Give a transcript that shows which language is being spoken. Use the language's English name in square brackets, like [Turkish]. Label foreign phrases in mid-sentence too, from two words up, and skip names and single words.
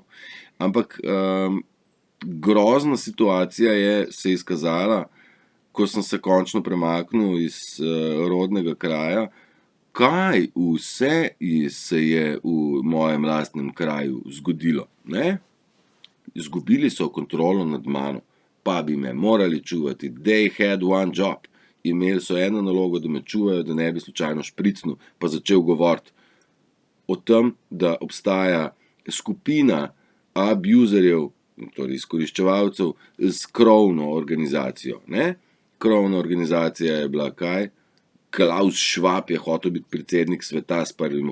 [Slovenian] Ampak grozna situacija se je izkazala, ko sem se končno premaknil iz rodnega kraja, kaj vse se je v mojem lastnem kraju zgodilo, ne? Izgubili so kontrolo nad mano, pa bi me morali čuvati. [English] They had one job. [Slovenian] imeli so eno nalogo, da me čuvajo, da ne bi slučajno špricnil, pa začel govoriti o tem, da obstaja skupina abuzerjev, torej izkoriščevalcev, s krovno organizacijo. Ne? Krovna organizacija je bila kaj? Klaus Schwab je hotel biti predsednik sveta s 1.